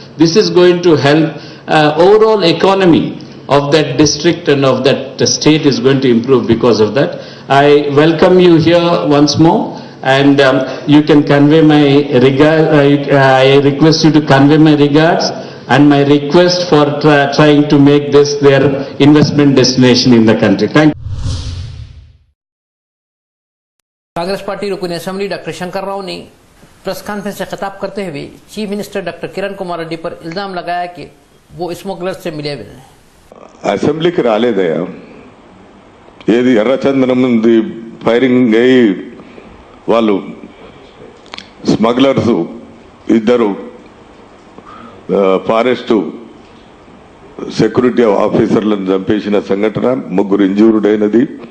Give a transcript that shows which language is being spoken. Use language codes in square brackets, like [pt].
[en] This is going to help overall economy of that district and of that state is going to improve because of that. I welcome you here once more, and you can convey my regard. I request you to convey my regards and my request for trying to make this their investment destination in the country. Thank you. [hi] Congress party रुकन assembly doctor Shankar Rao ने press conference से खिताब करते हुए chief minister doctor Kiran Kumar Reddy पर इल्जाम लगाया कि वो स्मगलर से मिले हुए हैं। [te] అసెంబ్లీకి రాలేదయ్యా, ఏది ఎర్రచందనం ఉంది ఫైరింగ్ అయ్యి వాళ్ళు స్మగ్లర్స్ ఇద్దరు ఫారెస్ట్ సెక్యూరిటీ ఆఫీసర్లను చంపేసిన సంఘటన, 3 ఇంజూర్డ్ అయినది.